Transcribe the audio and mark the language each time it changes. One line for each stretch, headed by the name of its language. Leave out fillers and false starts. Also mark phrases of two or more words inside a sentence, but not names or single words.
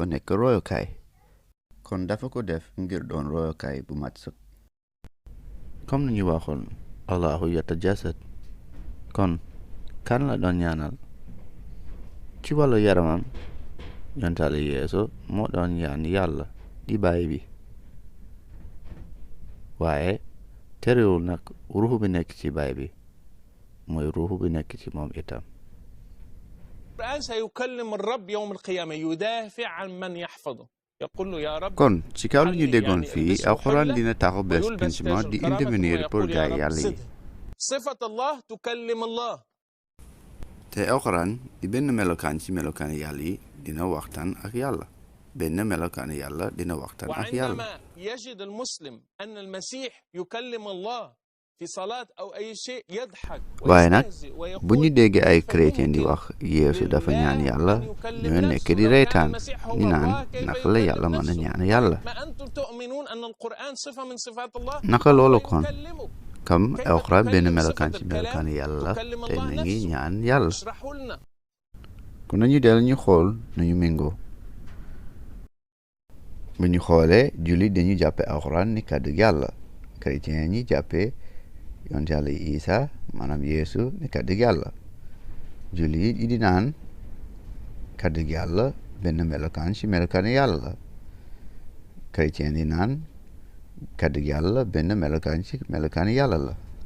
Wolof: nekk royokaay kon dafa ko def ngir doon royokaay bu mat sëkk comme ni ñu waxoon
Arabic: الله يتجسد
Wolof: kon kan la doon ñaanal ci wàllu yaramam yontaale yeesu moo doon ñaan yàlla di baay bi waaye terewul nag ruuxu bi nekk ci baay bi mooy ruuxu bi nekk ci moom itam
Arabic: القرآن سيكلم الرب يوم القيامة يدافع عن من يحفظه يقول له يا رب
Wolof: kon ci kaw li ñu déggoon fii alxuraan dina taxaw bés penc ma di
French: intervenir pour
Wolof: gaay yàlla yi
Arabic: صفة الله تكلم الله
Wolof: te alxuraan di benn melokaan ci melokaan yàlla yi dina waxtaan ak yàlla benn melokaan yàlla dina waxtaan ak yàlla
Arabic: وعندما يجد المسلم أن المسيح يكلم الله في صلاة أو أي شيء يضحك
Wolof: waaye nag
Arabic: ويستهزئ
Wolof: bu
Arabic: ويقول
Wolof: ñu déggee ay chrétien di wax yeesu dafa ñaan yàlla ñoo nekk di reetaan ñu naan naka la yàlla mën a ñaan yàlla
Arabic: ما أنتم تؤمنون أن القرآن صفة من صفات الله
Wolof: naka loolu kon
Arabic: يكلمك
Wolof: comme alxuraan benn melokaan ci melokaan yàlla te mi ngi ñaan yàlla
Arabic: اشرحوا لنا
Wolof: kon nañu del ñu xool nañu méngoo bu ñu xoolee jullit dañu jàppe alxuraan ni kàddu yàlla chrétien ñi jàppe yonent yàlla isa maanaam yeesu ni kàddu yàlla jullit yi di naan kàddu yàlla benn melokaan ci melokaan yàlla chrétien di naan kàddu yàlla benn melokaan ci melokaan yàlla la